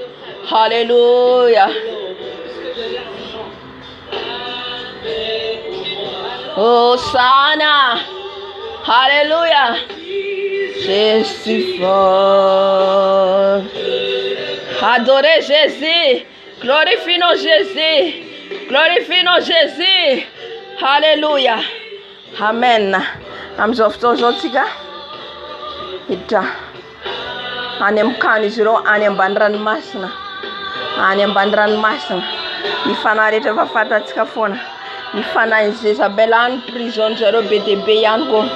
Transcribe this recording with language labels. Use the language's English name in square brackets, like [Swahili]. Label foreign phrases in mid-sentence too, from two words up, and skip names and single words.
[French] Hosanna. Alléluia. Je suis fort. Adorez Jésus. Glorifions Jésus. Alléluia. Amen. [Malagasy] Amzofotozotsika hiditra any amin'ny kany izy ireo any ambany ranomasina. Ny fanahy rehetra efa fantatsika foana. Ny fanahy Jezabel any prison zareo be dia be ihany koa.